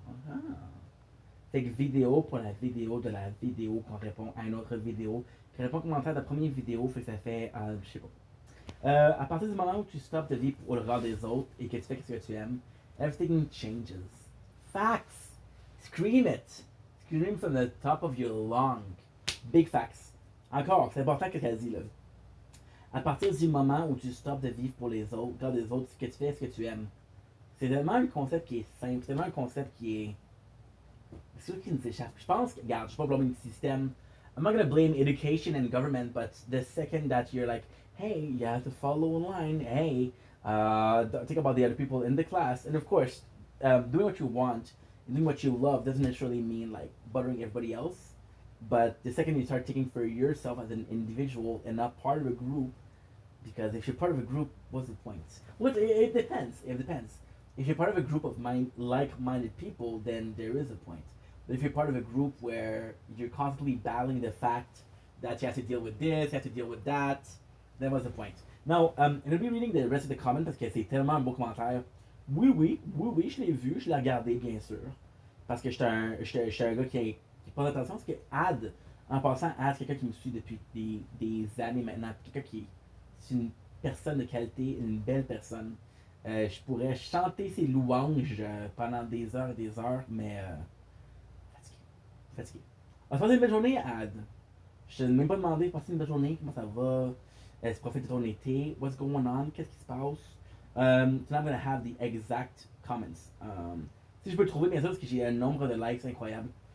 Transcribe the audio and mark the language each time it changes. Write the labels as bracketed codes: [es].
[fr] Ah. Fait que vidéo pour la vidéo de la vidéo qu'on répond à une autre vidéo. Qui répond aux commentaires de la première vidéo, fait que ça fait, je sais pas. À partir du moment où tu stops de vivre pour le regard des autres et que tu fais ce que tu aimes, [en] everything changes. Facts! Scream it! Scream from the top of your lung. Big facts. [fr] Encore, c'est important ce qu'elle dit là. À partir du moment où tu stops de vivre pour les autres, regard des autres, ce que tu fais, ce que tu aimes. C'est tellement un concept qui est simple, c'est tellement un concept qui est. C'est sûr qu'il nous échappe. Je pense que, regarde, je suis pas blâmer le système. [en] I'm not gonna blame education and government, but the second that you're like, hey, you have to follow in line, hey, think about the other people in the class, and of course, doing what you want, doing what you love doesn't necessarily mean like buttering everybody else. But the second you start taking for yourself as an individual and not part of a group, because if you're part of a group, what's the point? Well, it depends. It depends. If you're part of a group of like-minded people, then there is a point. But if you're part of a group where you're constantly battling the fact that you have to deal with this, you have to deal with that, then what's the point? Now, I'm going to be reading the rest of the comment [fr] parce que c'est tellement un beau commentaire. Oui, je l'ai vu, je l'ai regardé, bien sûr. Parce que j'étais un gars qui prend attention. Parce que Ad, en passant, Ad, c'est quelqu'un qui me suit depuis des années maintenant. Quelqu'un qui est une personne de qualité, une belle personne. Je pourrais chanter ses louanges pendant des heures et des heures, mais fatigué. On va se passer une belle journée, Ad. Je t'ai même pas demandé, passer une belle journée, comment ça va? Tu profites de ton été? [en] What's going on? [fr] Qu'est-ce qui se passe? [en] So now I'm gonna have the exact comments. [fr] Si je peux le trouver, bien sûr, parce que j'ai un nombre de likes incroyable.